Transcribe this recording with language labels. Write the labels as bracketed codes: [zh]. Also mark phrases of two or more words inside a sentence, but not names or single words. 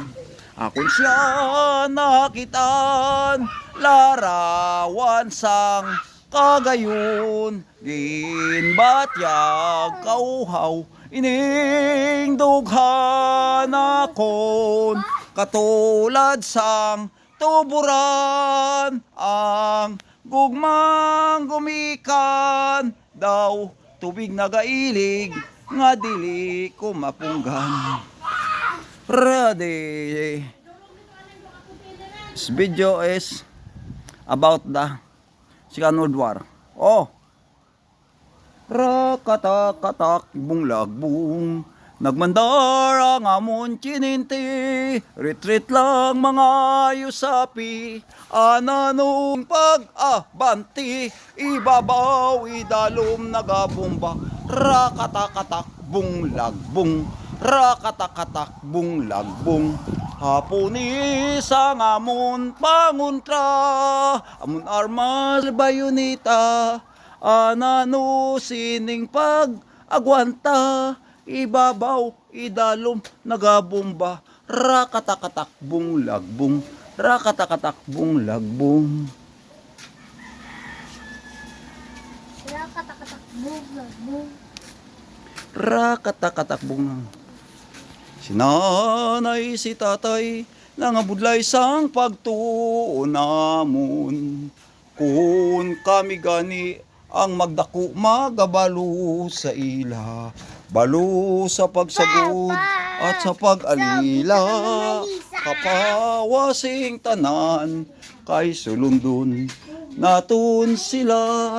[hil] Akon siya nakitaan, larawan sang kagayon, ginbatyag kauhaw, ining dughan akon, katulad sang tuburan, ang gugmang gumikan, daw tubig nagailig, nga dili ko mapunggan. [en] Ready. This video is about the Second World War. [hil] Oh, rakatak-katak bunglagbung, nagmandar ang amon chininti, retreat lang mga yusapi, ananong pag-abanti, ibabaw idalom nagabomba, rakatak-katak bunglagbung, rakatak-katak bunglagbung. Hapunis ang amon panguntra, amon armas bayonita, anano sining pag-agwanta, ibabaw idalom nagabomba, rakatak-katak bunglagbung, rakatak-katak bunglagbung. Rakatak-katak bunglagbung, Rakatak-katak bunglagbung. Si nanay, si tatay, nangabudlay sang pagtuon namon. Kung kami gani ang magdako magabalo sa ila, balo sa pagsagod at sa pag-alila, kapawasing tanan, kay sulundon, natun sila.